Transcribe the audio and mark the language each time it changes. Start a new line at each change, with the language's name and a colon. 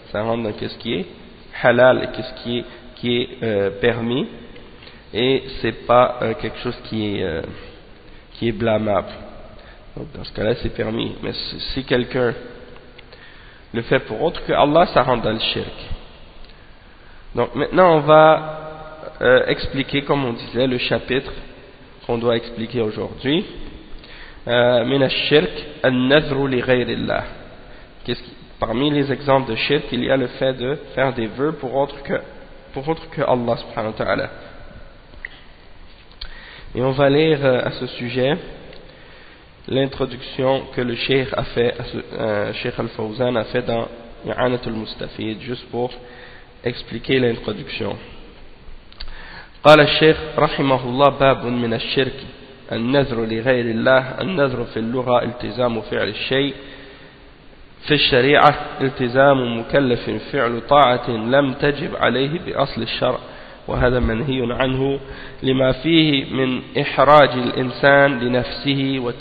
French: Ça rentre dans ce qui est halal et qu'est-ce qui est permis, et c'est pas quelque chose qui est blâmable. Donc dans ce cas-là c'est permis. Mais si quelqu'un le fait pour autre que Allah, ça rentre dans le shirk. Donc maintenant on va expliquer, comme on disait, le chapitre qu'on doit expliquer aujourd'hui.
Arabic: من الشرك النذر لغير الله.
French: Parmi les exemples de shirk, il y a le fait de faire des vœux pour autre que Allah subhanahu wa ta'ala. Et on va lire à ce sujet l'introduction que le Cheikh a fait, Cheikh Al-Fawzan a fait dans I'anat al-Mustafid, juste pour expliquer l'introduction.
Arabic: قال الشيخ رحمه الله باب من الشرك النذر لغير الله. النذر في اللغة التزام فعل الشيء، في الشريعة التزام مكلف فعل طاعة لم تجب عليه بأصل الشرع، وهذا منهي عنه لما فيه من إحراج الإنسان لنفسه